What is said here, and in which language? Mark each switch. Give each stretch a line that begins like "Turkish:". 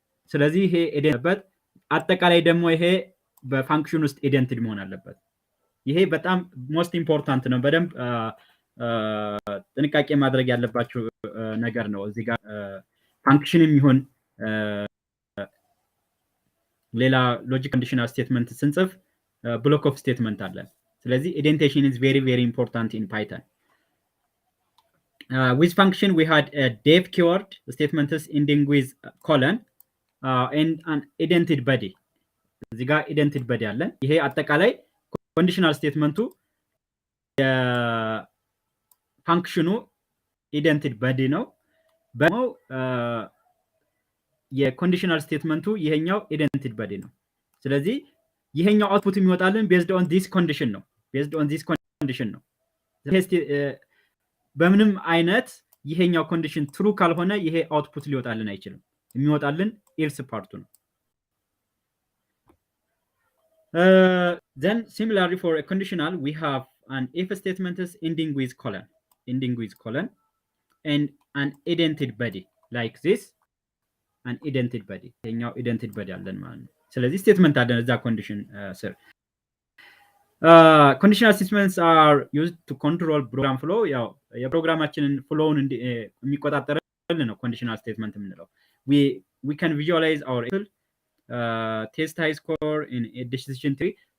Amharic: ስለዚህ ይሄ ኢደንትድ አጠቃላይ ደግሞ ይሄ በፋንክሽን ውስጥ ኢደንትድ መሆን አለበት። ይሄ በጣም ሞስት ኢምፖርታንት ነው። በደንብ ጥንቃቄ ማድረግ ያለባችሁ ነገር ነው። እዚህ ጋር ፋንክሽንም ይሁን ሌላ ሎጂክ ኮንዲሽናል ስቴትመንት ስንጽፍ ብሎክ ኦፍ ስቴትመንት አለ። ስለዚህ ኢንዴንቴሽን
English: is very very important in Python. With function we had a def keyword statements ending with colon and an indented body.
Amharic: እዚህ ጋር indented body አለ። ይሄ አጠቃላይ ኮንዲሽናል ስቴትመንቱ የፋንክሽኑ indented body ነው። በሞ የኮንዲሽናል ስቴትመንቱ ይሄኛው indented body ነው። ስለዚህ ይሄኛው አውትፑት የሚወጣልን
English: based on this condition
Amharic: ነው። based on this condition ነው። በምንም አይነት ይሄኛው ኮንዲሽን ትሩ ካልሆነ ይሄ አውትፑት ሊወጣልን አይችልም። የሚወጣልን ኤልስ ፓርቱ ነው።
English: Then similarly for a conditional we have an if statement is ending with colon and an indented body like this, an indented body.
Amharic: ይሄኛው indented body አለን ማለት ነው። ስለዚህ ስቴትመንት አለን እዛ ኮንዲሽን ስር።
English: Conditional statements are used to control program flow.
Amharic: ያው የፕሮግራማችንን ፍሎውን የሚቆጣጠርልን ነው ኮንዲሽናል ስቴትመንት የምንለው።
English: We can visualize our test high score in a decision tree.